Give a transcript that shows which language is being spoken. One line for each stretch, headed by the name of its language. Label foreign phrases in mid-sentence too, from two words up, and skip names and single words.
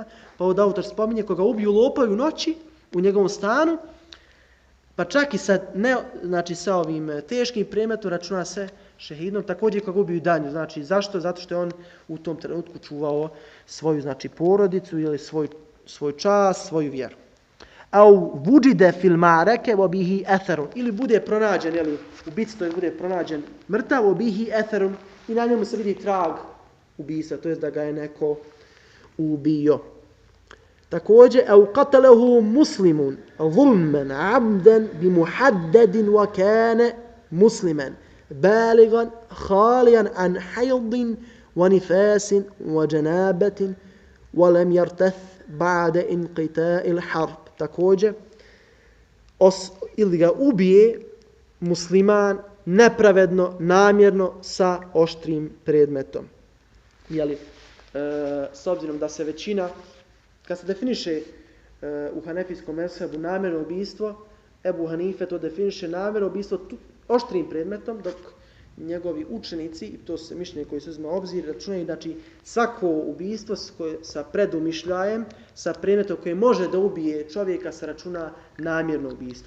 Bosnian: Pa ovdje autor spominje koga ubiju lopovi u noći u njegovom stanu, pa čak i sa ovim teškim predmetom računa se šehidom, također koga ubiju danju. Znači, zašto? Zato što je on u tom trenutku čuvao svoju porodicu ili svoj čast, svoju vjeru.
Arabic: أو وجد في المعركة وبه أثر,
Bosnian: ili bude pronađen, ubica, to je bude pronađen mrtav,
Arabic: وبه أثر,
Bosnian: i na njemu se vidi trag ubistva, to je da ga je neko ubio. Također,
Arabic: أو قتله مسلم ظلما عمدا بمحدد وكان مسلما بالغا خاليا عن حيض ونفاس وجنابة ولم يرتث بعد انقطاع الحرب.
Bosnian: Također, ili ga ubije musliman nepravedno, namjerno sa oštrim predmetom. S obzirom da se većina, kad se definiše u hanefijskom mezhebu namjerno ubijstvo, Ebu Hanife to definiše namjerno ubijstvo oštrim predmetom, dok njegovi učenici, i to se mišljenje koji se uzme u obzir, računaju, znači svako ubijstvo sa predumišljajem, sa predmetom koji može da ubije čovjeka, se računa namjerno ubijstvo.